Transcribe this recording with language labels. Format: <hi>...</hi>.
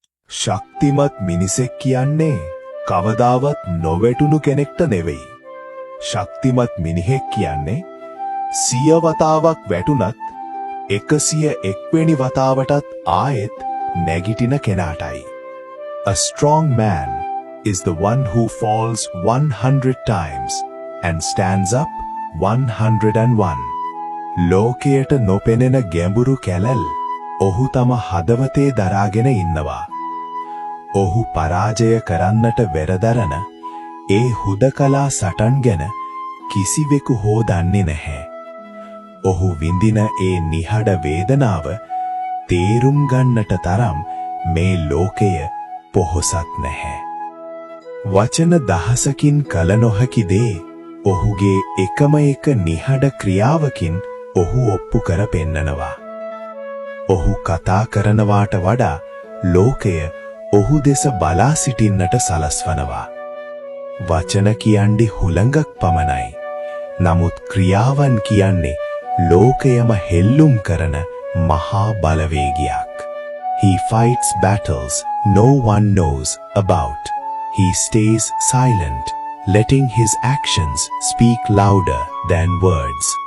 <si>ශක්තිමත් මිනිසෙක් කියන්නේ කවදාවත් නොවැටුණු කෙනෙක්ට නෙවෙයි. ශක්තිමත් මිනිහෙක් කියන්නේ 100 වතාවක් වැටුණත් 101 වෙනි වතාවටත් ආයෙත් නැගිටින කෙනාටයි.</si> <en>A strong man is the one who falls 100 times and stands up 101.</en> <si>ලෝකයට නොපෙනෙන ගැඹුරු කැලල් ඔහු තම හදවතේ දරාගෙන ඉන්නවා. ඔහු පරාජය කරන්නට වෙරදරන ඒ හුදකලා සටන් ගැන කිසිවෙකු හෝ දන්නේ නැහැ. ඔහු විඳින ඒ නිහඬ වේදනාව තේරුම් ගන්නට තරම් මේ ලෝකය පොහොසත් නැහැ. වචන දහසකින් කල නොහැකි දේ ඔහුගේ එකම එක නිහඬ ක්‍රියාවකින් ඔහු ඔප්පු කර පෙන්නනවා. ඔහු කතා කරනවාට වඩා ලෝකය ඔහු දෙස බලා සිටින්නට සලස්වනවා. වචන කියන්නේ හුළඟක් පමණයි. නමුත් ක්‍රියාවන් කියන්නේ ලෝකයම හෙල්ලුම් කරන මහා බලවේගයක්.</si> <en>He fights battles no one knows about. He stays silent, letting his actions speak louder than words.</en>